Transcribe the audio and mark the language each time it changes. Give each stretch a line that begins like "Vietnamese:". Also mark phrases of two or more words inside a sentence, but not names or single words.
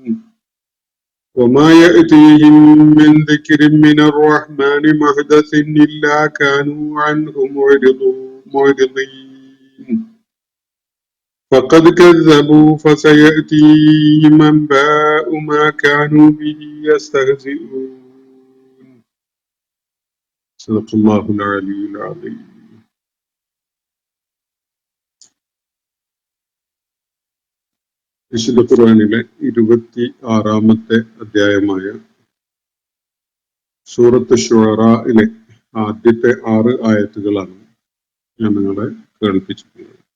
Arabic: وما يأتيهم من ذكر من الرحمن محدث إلا كانوا عنه معرضين. فقد كذبوا فسيأتيهم أنباء ما كانوا به يستهزئون. صدق الله العلي العظيم.
Malayalam: വിശുദ്ധ ഖുർആനിലെ 26ാമത്തെ അധ്യായമായ സൂറത്ത് ശുഅറയിലെ ആദ്യത്തെ 6 ആയത്തുകളാണ് ഞാൻ നിങ്ങളെ കേൾപ്പിച്ചിട്ടുള്ളത്.